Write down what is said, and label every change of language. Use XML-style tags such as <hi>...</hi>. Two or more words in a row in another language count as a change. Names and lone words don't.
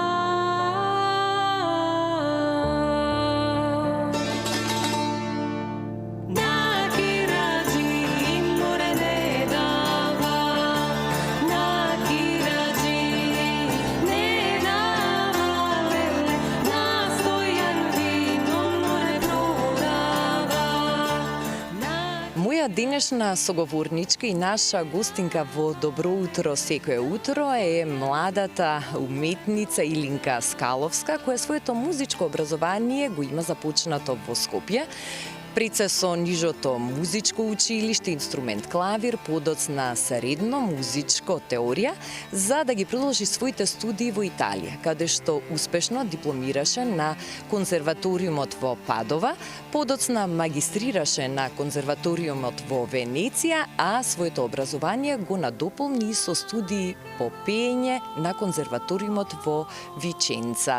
<sr>Naki rađi more ne dava, naki rađi ne dava, lele, nastojan vino more prodava.</sr> <mk>Моја денешна соговорничка и наша гостинка во Добро утро секое утро е младата уметница Илинка Скаловска, која своето музичко образование го има започнато во Скопје. Пред се со нижото музичко училиште, инструмент клавир, подоцна средно музичко теорија, за да ги продолжи своите студии во Италија, каде што успешно дипломираше на конзерваториумот во Падова, подоцна магистрираше на конзерваториумот во Венеција, а своето образование го надополни со студии по пеење на конзерваториумот во Виченца.</mk>